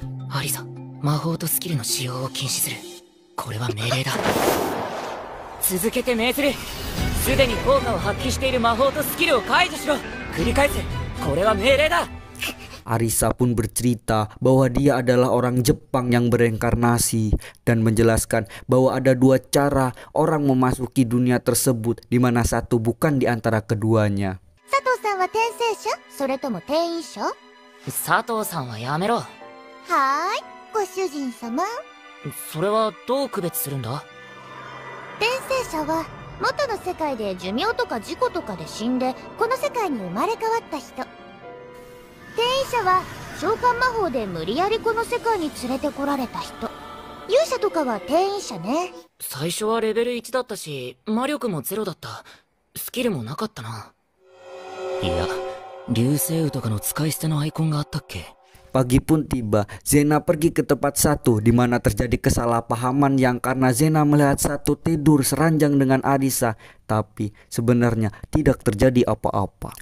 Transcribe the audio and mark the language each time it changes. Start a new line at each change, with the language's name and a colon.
Japanese: アリサ、魔法とスキルの使用を禁止する。これは命令だ。続けて命ずる。すでに効果を発揮している魔法とスキルを解除しろ。繰り返す。これは命令だ。
Indonesian: Arisa pun bercerita bahwa dia adalah orang Jepang yang bereinkarnasi dan menjelaskan bahwa ada dua cara orang memasuki dunia tersebut, di mana satu bukan di antara keduanya.
Japanese: 佐藤さんは転生者？それとも転移者？佐藤さんはやめろ。はーい、ご主人様。それはどう区別するんだ？転生者は元の世界で寿命とか事故とかで死んでこの世界に生まれ変わった人。転移者は召喚魔法で無理やりこの世界に連れてこられた人。勇者とかは転移者ね。最初はレベル1だったし魔力も0だった。スキルもなかったな。いや流星雨とかの使い捨てのアイコンがあったっけ?
Indonesian: Pagi pun tiba, Zena pergi ke tempat satu di mana terjadi kesalahpahaman yang karena Zena melihat satu tidur seranjang dengan Arisa, tapi sebenarnya tidak terjadi apa-apa.